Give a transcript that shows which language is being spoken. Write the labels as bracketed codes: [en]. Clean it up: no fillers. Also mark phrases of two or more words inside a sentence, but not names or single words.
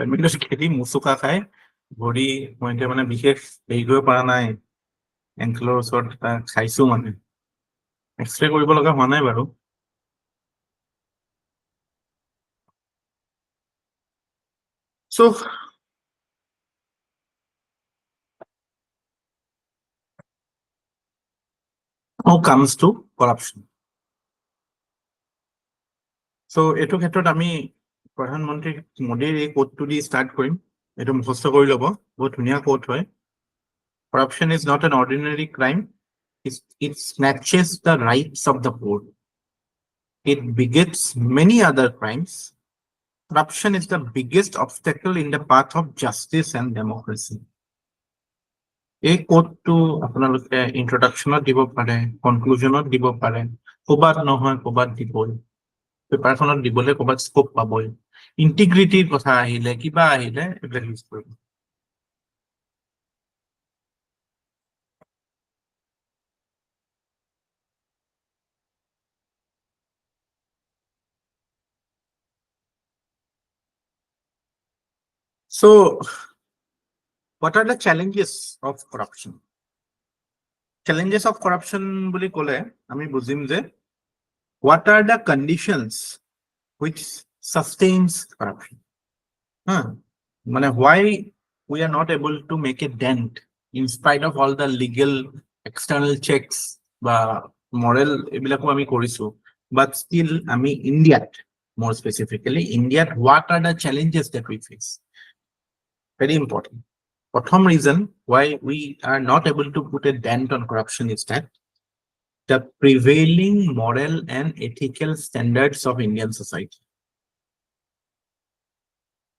[as] বেডমিণ্টন খেলি মোচোকা খাই ভৰি মই এতিয়া মানে বিশেষ হেৰি কৰিব পৰা নাই, এংকলৰ ওচৰত খাইছো, মানে এক্সৰে কৰিব লগা হোৱা নাই বাৰু। [en] So now comes to corruption. [as] So এইটো ক্ষেত্ৰত আমি প্ৰধানমন্ত্ৰী মোদীৰ এই কোটটো দি ষ্টাৰ্ট কৰিম, এইটো মুখস্থ কৰি ল'ব, বহুত ধুনীয়া কোট হয়। [en] Corruption is not an ordinary crime, it snatches the rights of the poor, it begets many other crimes. Corruption is the biggest obstacle in the path of justice and democracy. [as] এই কোডটো আপোনালোকে ইন্ট্ৰডাকশ্যনত দিব পাৰে, কনক্লুজনত দিব পাৰে, ক'ৰবাত নহয় ক'ৰবাত দিবই, পেপাৰখনত দিবলৈ ক'ৰবাত স্কোপ পাবই, ইণ্টিগ্ৰিটিৰ কথা আহিলে কিবা আহিলে এইবিলাক ইউজ কৰিব। [en] So what are the challenges of corruption? Challenges of corruption [as] বুলি ক'লে আমি বুজিম যে [en] what are the conditions which sustains corruption? মানে why we are not able to make a dent in spite of all the legal external checks বা moral [as] এইবিলাকো আমি কৰিছো, [en] but still [as] আমি Indiaত, [en] more specifically Indiaত, what are the challenges that we face? Very important. Prothom reason why we are not able to put a dent on corruption is that the prevailing moral and ethical standards of Indian society.